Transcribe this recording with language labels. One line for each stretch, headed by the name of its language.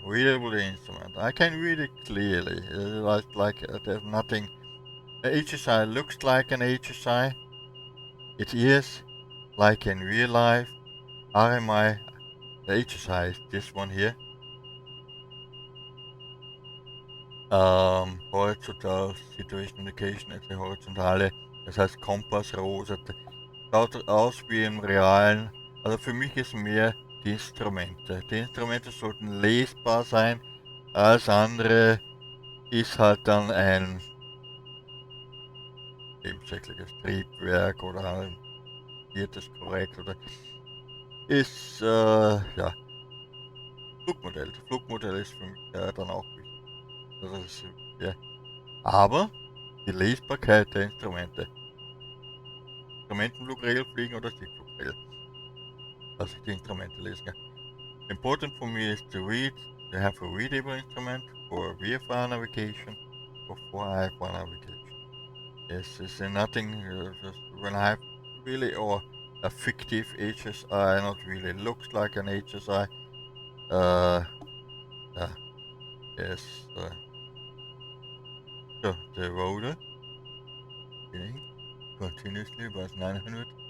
English: Readable instrument. I can read it clearly. There's nothing. The HSI looks like an HSI. It is like in real life. RMI, the HSI is this one here.
German: Horizontal Situation Indication ist eine horizontale, das heißt Kompassrose. Schaut aus wie im realen. Also für mich ist mehr die Instrumente. Die Instrumente sollten lesbar sein. Alles andere ist halt dann ein levenscycliske stripwerk oder wird es korrekt oder ist ja Flugmodell. Das Flugmodell ist für mich dann auch wichtig. Das ist, ja. Aber die Lesbarkeit der Instrumente. Instrumentenflugregel fliegen oder Sichtflugregel. Dass ich die Instrumente lesen kann.
English: Important for me is to read, to have a readable instrument for VFR navigation or for IFR navigation. It's nothing, just when I have really, or a fictive HSI, not really looks like an HSI, uh, is, so the rotor, spinning continuously about 900.